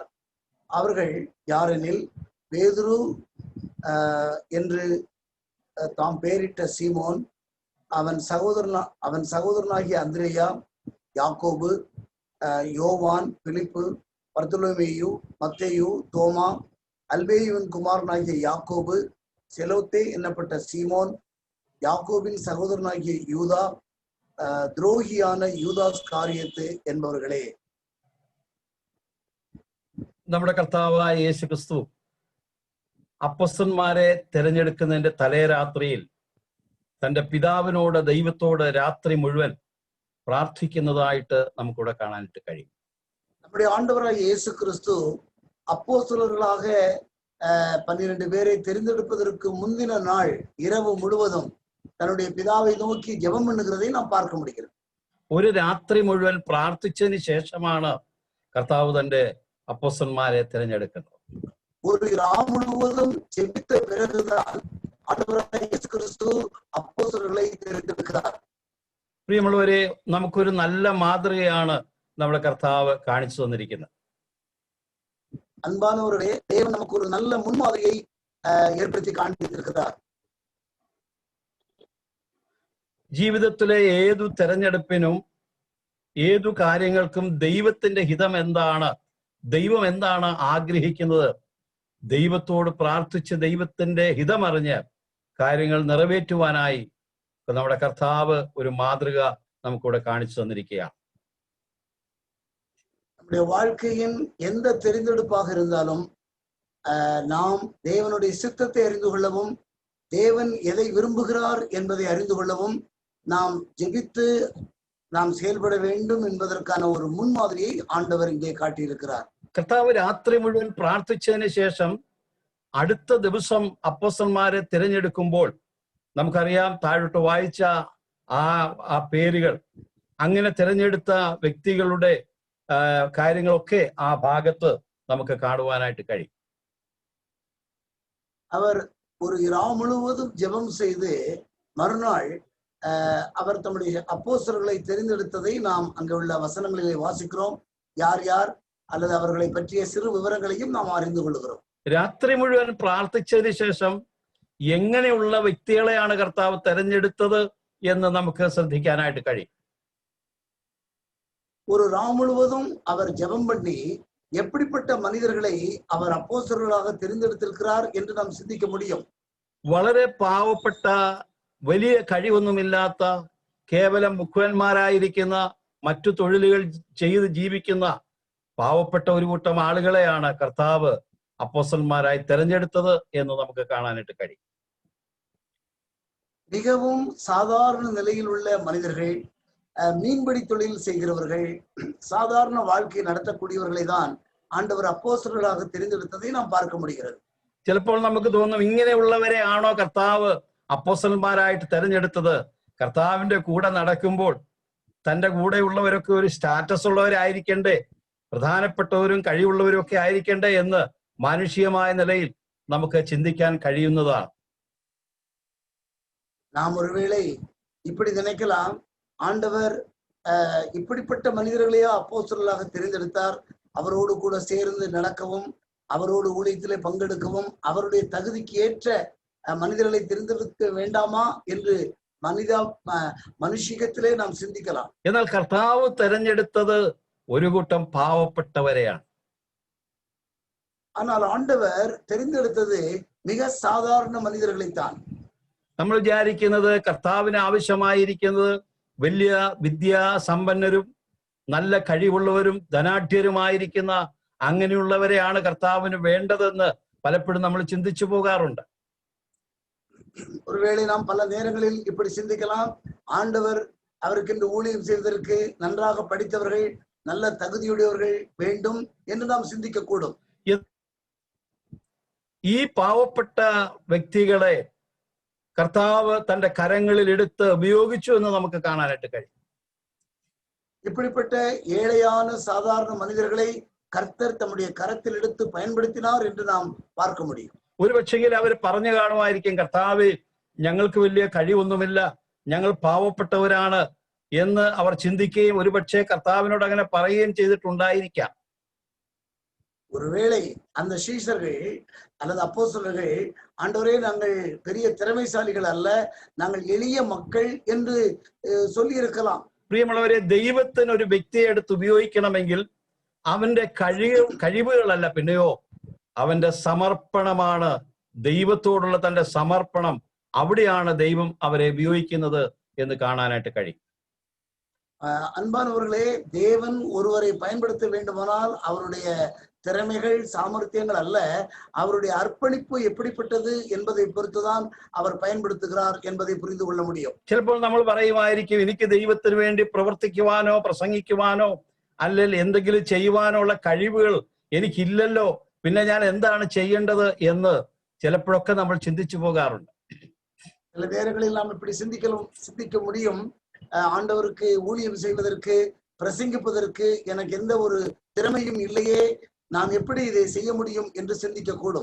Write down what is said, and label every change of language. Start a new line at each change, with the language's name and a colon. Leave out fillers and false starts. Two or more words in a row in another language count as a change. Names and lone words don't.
Tamil: அவர்கள் யாரெனில், பேதுரு என்று தாம் பெயரிட்ட சீமோன், அவன் சகோதரனாகிய அந்திரேயா, யாக்கோபு, யோவான், பிலிப்பு, பர்தலோமேயு, மத்தேயு, தோமா, அல்பேயுவின் குமாரனாகிய யாக்கோபு, செலோத்தே என்னப்பட்ட சீமோன், யாக்கோபின் சகோதரனாகிய யூதா, துரோகியான യൂദാസ് കാരിയത്ത് என்பவர்களே.
Malayalam: നമ്മുടെ കർത്താവായ യേശു ക്രിസ്തു അപ്പൊസ്തലന്മാരെ തിരഞ്ഞെടുക്കുന്നതിന്റെ തലേ രാത്രിയിൽ തന്റെ പിതാവിനോട്, ദൈവത്തോട് രാത്രി മുഴുവൻ പ്രാർത്ഥിക്കുന്നതായിട്ട് നമുക്കിവിടെ കാണാനായിട്ട് കഴിയും.
Tamil: நம்முடைய ஆண்டவராയ இயேசு கிறிஸ்து அப்போஸ்தலர்களாக 12 பேரை தெரிந்தெடுப்பதற்கு முந்தின நாள் இரவு முழுவதும் தன்னுடைய பிதாவை நோக்கி ஜெபம் பண்ணுகிறதை நாம் பார்க்க முடிகிறது.
Malayalam: ഒരു രാത്രി മുഴുവൻ പ്രാർത്ഥിച്ചതിന് ശേഷമാണ് കർത്താവ് തന്റെ അപ്പൊസ്തലന്മാരെ തിരഞ്ഞെടുക്കുന്നത്.
Tamil: ஒரு ராம் முழுவதும் ஜெபித்த பிறகுதான் ஆண்டவராയ இயேசு கிறிஸ்து அப்போஸ்தலர்களை തിരഞ്ഞെടുக்கிறார்.
Malayalam: പ്രിയമുള്ളവരെ, നമുക്കൊരു നല്ല മാതൃകയാണ് നമ്മുടെ കർത്താവ് കാണിച്ചു തന്നിരിക്കുന്നത്.
Tamil: அன்பானவர்களே, தேவன் நமக்கு ஒரு நல்ல முன்மாதிரியை ஏற்படுத்தி காண்பித்திருக்கிறார்.
Malayalam: ജീവിതത്തിലെ ഏതു തെരഞ്ഞെടുപ്പിനും ഏതു കാര്യങ്ങൾക്കും ദൈവത്തിന്റെ ഹിതം എന്താണ്, ദൈവം എന്താണ് ആഗ്രഹിക്കുന്നത്, ദൈവത്തോട് പ്രാർത്ഥിച്ച് ദൈവത്തിന്റെ ഹിതമറിഞ്ഞ് കാര്യങ്ങൾ നിറവേറ്റുവാനായി നമ്മുടെ കർത്താവ് ഒരു മാതൃക നമുക്കിവിടെ കാണിച്ചു തന്നിരിക്കുകയാണ്.
Tamil: நம்முடைய வாழ்க்கையின் எந்த தெரிந்தெடுப்பாக இருந்தாலும் நாம் தேவனுடைய சித்தத்தை அறிந்து கொள்ளவும், தேவன் எதை விரும்புகிறார் என்பதை அறிந்து கொள்ளவும் நாம் ஜெபித்து நாம் செயல்பட வேண்டும் என்பதற்கான ஒரு முன்மாதிரியை ஆண்டவர் இங்கே காட்டியிருக்கிறார்.
Malayalam: കർത്താവ് രാത്രി മുഴുവൻ പ്രാർത്ഥിച്ചതിന് ശേഷം അടുത്ത ദിവസം അപ്പോസ്തലന്മാരെ തിരഞ്ഞെടുക്കുമ്പോൾ നമുക്കറിയാം, താഴോട്ട് വായിച്ച ആ പേരുകൾ, അങ്ങനെ തിരഞ്ഞെടുത്ത വ്യക്തികളുടെ കാര്യങ്ങളൊക്കെ ആ ഭാഗത്ത് നമുക്ക് കാണുവാനായിട്ട് കഴിയും.
Tamil: அவர் ஒரு இரவு முழுவதும் ஜெபம் செய்து மறுநாள் அவர் தம்முடைய அப்போஸ்தலர்களை தெரிந்தெடுத்ததை நாம் அங்கே உள்ள வசனங்களிலே வாசிக்கிறோம். யார் யார் அல்லது அவர்களை பற்றிய சிறு விவரங்களையும் நாம் அறிந்து கொள்கிறோம்.
Malayalam: രാത്രി മുഴുവൻ പ്രാർത്ഥിച്ചതിന് ശേഷം എങ്ങനെയുള്ള വ്യക്തികളെയാണ് കർത്താവ് തെരഞ്ഞെടുത്തത് എന്ന് നമുക്ക് ശ്രദ്ധിക്കാനായിട്ട് കഴിയും.
Tamil: ஒரு ராம் முழுவதும் அவர் ஜெபம் பண்ணி எப்படிப்பட்ட மனிதர்களை அவர் அப்போஸ்தலர்களாக தெரிந்தெடுத்திருக்கிறார் என்று நாம் சிந்திக்க முடியும்.
Malayalam: വളരെ പാവപ്പെട്ട, വലിയ കഴിവൊന്നുമില്ലാത്ത, കേവലം മുഖ്യന്മാരായിരിക്കുന്ന, മറ്റു തൊഴിലുകൾ ചെയ്ത് ജീവിക്കുന്ന പാവപ്പെട്ട ഒരു കൂട്ടം ആളുകളെയാണ് കർത്താവ് അപ്പോസ്തലന്മാരായി തെരഞ്ഞെടുത്തത് എന്ന് നമുക്ക് കാണാനായിട്ട് കഴിയും.
Tamil: மிகவும் சாதாரண நிலையில் உள்ள மனிதர்கள், மீன்பிடி தொழில் செய்கிறவர்கள், சாதாரண வாழ்க்கை நடத்தக்கூடியவர்களை தான் ஆண்டவர் அப்போஸ்தலர்களாக தெரிந்தெடுத்ததை நாம் பார்க்க முடிகிறது.
Malayalam: ചിലപ്പോൾ നമുക്ക് തോന്നും, ഇങ്ങനെയുള്ളവരെ ആണോ കർത്താവ് അപ്പോസ്തലന്മാരായിട്ട് തെരഞ്ഞെടുത്തത്? കർത്താവിന്റെ കൂടെ നടക്കുമ്പോൾ തന്റെ കൂടെയുള്ളവരൊക്കെ ഒരു സ്റ്റാറ്റസ് ഉള്ളവരായിരിക്കണ്ടേ, പ്രധാനപ്പെട്ടവരും കഴിവുള്ളവരും ഒക്കെ ആയിരിക്കണ്ടേ എന്ന് മാനുഷികമായ നിലയിൽ നമുക്ക് ചിന്തിക്കാൻ കഴിയുന്നതാണ്.
Tamil: நாம் ஒருவேளை இப்படி நினைக்கலாம், ஆண்டவர் இப்படிப்பட்ட மனிதர்களையோ அப்போஸ்தலர்களாக தெரிந்தெடுத்தார், அவரோடு கூட சேர்ந்து நடக்கவும், அவரோடு ஊழியத்திலே பங்கெடுக்கவும் அவருடைய தகுதிக்கு ஏற்ற மனிதர்களை தெரிந்தெடுக்க வேண்டாமா என்று மனுஷ்யத்திலே நாம் சிந்திக்கலாம்.
Malayalam: എന്നാൽ കർത്താവ് തെരഞ്ഞെടുത്തത് ഒരു കൂട്ടം പാവപ്പെട്ടവരെയാണ്.
Tamil: ஆனால் ஆண்டவர் தெரிந்தெடுத்தது மிக சாதாரண மனிதர்களைத்தான்.
Malayalam: നമ്മൾ വിചാരിക്കുന്നത് കർത്താവിന് ആവശ്യമായിരിക്കുന്നത് വലിയ വിദ്യാസമ്പന്നരും നല്ല കഴിവുള്ളവരും ധനാഢ്യരുമായിരിക്കുന്ന അങ്ങനെയുള്ളവരെയാണ് കർത്താവിന് വേണ്ടതെന്ന് പലപ്പോഴും നമ്മൾ ചിന്തിച്ചു പോകാറുണ്ട്.
Tamil: ஒருவேளை நாம் பல நேரங்களில் இப்படி சிந்திக்கலாம், ஆண்டவர் அவருக்கு இந்த ஊழியம் செய்வதற்கு நன்றாக படித்தவர்கள், நல்ல தகுதியுடையவர்கள் வேண்டும் என்று நாம் சிந்திக்க கூடும்.
Malayalam: ഈ പാവപ്പെട്ട വ്യക്തികളെ കർത്താവ് തന്റെ കരങ്ങളിൽ എടുത്ത് ഉപയോഗിച്ചു എന്ന് നമുക്ക് കാണാനായിട്ട് കഴിയും.
Tamil: இப்படிப்பட்ட ஏழையான சாதாரண மனிதர்களை கர்த்தர் தம்முடைய கரத்தில் எடுத்து பயன்படுத்தினார் என்று நாம் பார்க்க முடியும்.
Malayalam: ഒരു പക്ഷെങ്കിൽ അവർ പറഞ്ഞു കാണുമായിരിക്കും, കർത്താവ് ഞങ്ങൾക്ക് വലിയ കഴിവൊന്നുമില്ല, ഞങ്ങൾ പാവപ്പെട്ടവരാണ് എന്ന് അവർ ചിന്തിക്കുകയും ഒരുപക്ഷെ കർത്താവിനോട് അങ്ങനെ പറയുകയും ചെയ്തിട്ടുണ്ടായിരിക്കാം.
Tamil: ஒருவேளை அந்த சீஷர்கள் அல்லது அப்போஸ்தலர்கள், ஆண்டவரே நாங்கள் பெரிய திறமைசாலிகள் அல்ல, நாங்கள் எளிய மக்கள் என்று சொல்லி இருக்கலாம்.
Malayalam: പ്രിയമുള്ളവരെ, ദൈവത്തിന് ഒരു വ്യക്തിയെ എടുത്ത് ഉപയോഗിക്കണമെങ്കിൽ അവന്റെ കഴിവുകളല്ല, പിന്നെയോ അവന്റെ സമർപ്പണമാണ്. ദൈവത്തോടുള്ള തന്റെ സമർപ്പണം, അവിടെയാണ് ദൈവം അവരെ ഉപയോഗിക്കുന്നത് എന്ന് കാണാനായിട്ട് കഴിയും.
Tamil: அன்பானவர்களே, தேவன் ஒருவரை பயன்படுத்த வேண்டுமானால் அவருடைய திறமைகள் சாமர்த்தியங்கள் அல்ல, அவருடைய அர்ப்பணிப்பு எப்படிப்பட்டது என்பதை பொறுத்துதான் அவர் பயன்படுத்துகிறார் என்பதை புரிந்து கொள்ள முடியும்.
Malayalam: ചിലപ്പോൾ നമ്മൾ പറയുമായിരിക്കും, എനിക്ക് ദൈവത്തിന് വേണ്ടി പ്രവർത്തിക്കുവാനോ പ്രസംഗിക്കുവാനോ അല്ലെങ്കിൽ എന്തെങ്കിലും ചെയ്യുവാനോ ഉള്ള കഴിവുകൾ എനിക്കില്ലല്ലോ, പിന്നെ ഞാൻ എന്താണ് ചെയ്യേണ്ടത് എന്ന് ചിലപ്പോഴൊക്കെ നമ്മൾ ചിന്തിച്ചു പോകാറുണ്ട്.
Tamil: சில நேரங்களில் நாம் இப்படி சிந்திக்க முடியும், ஆண்டவருக்கு ஊழியம் செய்வதற்கு பிரசங்கிப்பதற்கு எனக்கு எந்த ஒரு திறமையும் இல்லையே, நான் எப்படி இதை செய்ய முடியும் என்று சிந்திக்க கூடும்.